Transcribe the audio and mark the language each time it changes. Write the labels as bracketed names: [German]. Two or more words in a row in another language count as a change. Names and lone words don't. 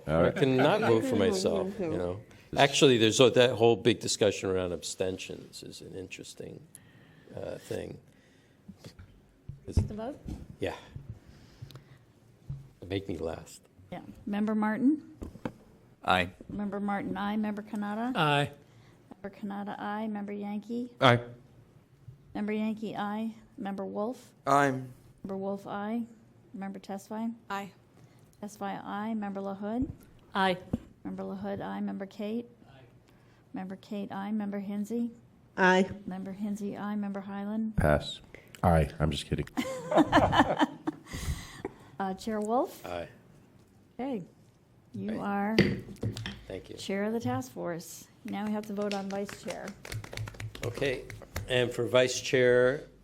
[English] All right. I can not vote for myself, you know. Actually, there's that whole big discussion around abstentions is an interesting thing. The vote? Yeah. Make me last. Yeah. Member Martin? Aye. Member Martin, aye. Member Kanata? Aye. Member Kanata, aye. Member Yankee? Aye. Member Yankee, aye. Member Wolf? I'm. Member Wolf, aye. Member Tesfaye? Aye. Tesfaye, aye. Member LaHood? Aye. Member LaHood, aye. Member Kate? Aye. Member Kate, aye. Member Hinsey? Aye. Member Hinsey, aye. Member Highland? Pass. Aye. I'm just kidding. Chair Wolf? Aye. Okay. You Right. are Thank you. chair of the task force. Now we have to vote on vice chair. Okay. And for vice chair,